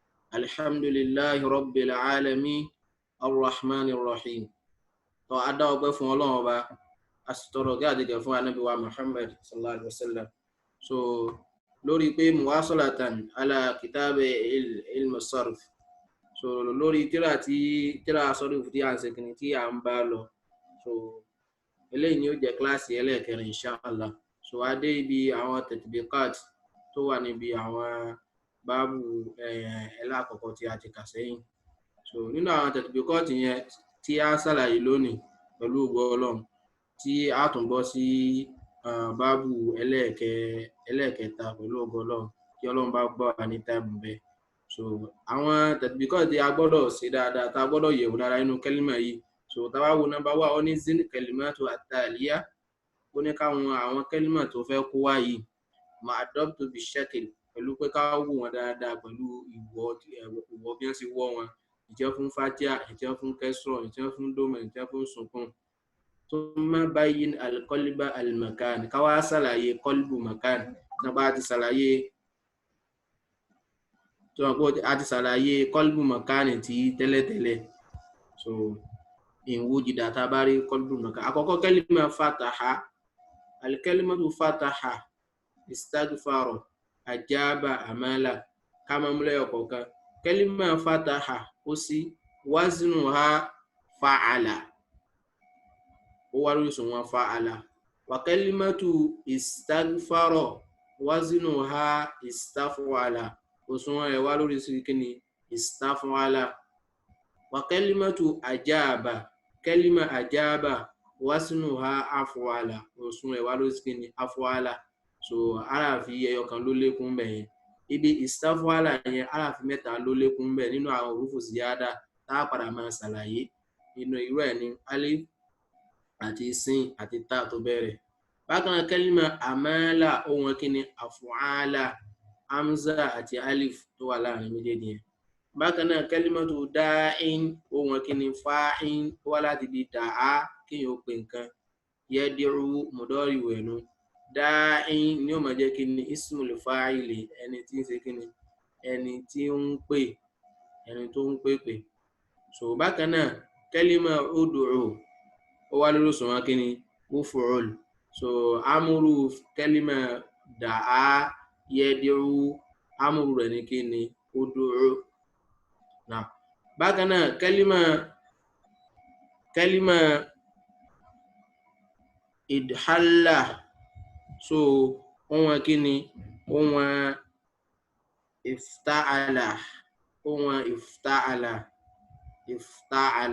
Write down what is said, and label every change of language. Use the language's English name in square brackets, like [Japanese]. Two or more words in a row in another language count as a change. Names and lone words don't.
[Arabic] الحمد لله رب العالمين الرحمن الرحيم. [Yoruba] Tó adá ọpẹ́ fún Ọlọ́run Ọba, a sì tọrọ kí àdìgẹ fún Ànábì wa Muhammad [Arabic] صلى الله عليه وسلم. [Yoruba] So lórí pé [Arabic] مواصلة على كتاب علم صرف, [Yoruba] so lórí tíra sarf tí a ń ṣe kìíní tí a ń bá lọ, so eléyìí ni ó jẹ́ kíláàsì ẹlẹ́ẹ̀kẹrin inshallah. So adé ibi àwọn tatbiqat tó wà níbi àwọn báàbù ẹlẹ́àkọ́kọ́ tí a ti kà sẹ́yìn. So nínú àwọn tatbiqat yẹn tí a ṣàlàyé lónìí pẹ̀lú ògo Ọlọ́run, tí a tún bọ́ sí báàbù ẹlẹ́ẹ̀kẹta pẹ̀lú ògo Ọlọ́run kí Ọlọ́run bá gbọ́ wa ní táìmù bẹ́ẹ̀. So àwọn tatbiqat tí a gbọ́dọ̀ ṣe dáadáa, tá a gbọ́dọ̀ yẹ̀wò dáadáa nínú kẹ́límà yìí. So tá bá wo nọ́mbà wà, ó ní [Arabic] زن الكلمات التالية, [Yoruba] ó ní káwọn àwọn kẹ́límà tó fẹ́ kó wá yìí [Arabic] مع ضبط بالشكل, [Yoruba] pẹ̀lú pé ká wò wọn dáadáa pẹ̀lú ìwọ̀ bí wọ́n ṣe wọ́ wọn, ìjẹ́ fún fatia, ìjẹ́ fún kẹsọ̀, ìjẹ́ fún dómẹ̀, ìjẹ́ fún sukun. [Arabic] ثم بين القلب المكان, [Yoruba] ká wá ṣàlàyé [Arabic] قلب مكان. [Yoruba] Nígbà tí a ti ṣàlàyé [Arabic] قلب مكان [Yoruba] tí tẹ́lẹ̀tẹ́lẹ̀. So [Arabic] إن وجد [Yoruba] tá bá rí [Arabic] قلب مكان. Àkọ́kọ́ كلمة فتح، الكلمة فتح، استغفر، أجاب، أمل، كما [Yoruba] múlẹ̀ ọ̀kọ̀ọ̀kan. [Arabic] كلمة فتح [Yoruba] ó sí [Arabic] وزنها فعل, [Yoruba] ó wá lórí òṣùwọ̀n fa'ala. [Arabic] وكلمة استغفر وزنها استفعل, [Yoruba] òṣùwọ̀n rẹ̀ wá lórí sí kíni istaf'ala. [Arabic] وكلمة أجاب، كلمة أجاب وزنها أفعل, [Yoruba] òṣùwọ̀n rẹ̀ wá lórí sí kíni af'ala. So aráàfi ẹyọ kan ló lékún bẹ́ẹ̀. Ibi istaf'ala yẹn aráàfi mẹ́ta ló lékún bẹ́ẹ̀ nínú àwọn [Arabic] حروف زيادة [Yoruba] tá a padà máa ṣàlàyé. Inú irú ẹ̀ ní alif àti sin àti ta tó bẹ̀rẹ̀. Bákan náà [Arabic] كلمة أمل, [Yoruba] ohun kíni af'ala, hamza àti alif tó wà láàrin méjèèjì yẹn. Bákan náà [Arabic] كلمة داع, [Yoruba] ohun kíni fa'in, ó wá láti di da'a, kéèyàn ó pe nǹkan. [Arabic] يدعو مضارع [Yoruba] wẹ̀nu, da'in ni ó máa jẹ́ kíni [Arabic] اسم الفاعل, [Yoruba] ẹni tí ń ṣe kíni, ẹni tí ń pè, ẹni tó ń pèpè. So bákan náà [Arabic] كلمة ادع, [Yoruba] ó wá lórí òṣùwọ̀n kíni muf'ul. So amúrú [Arabic] كلمة دعا يدعو, [Yoruba] amúrú rẹ̀ ní kíni ud'u. Now bákan náà [Arabic] كلمة اظل, [Yoruba] so ohun kíni, ohun ifta'ala, ohun ifta'ala.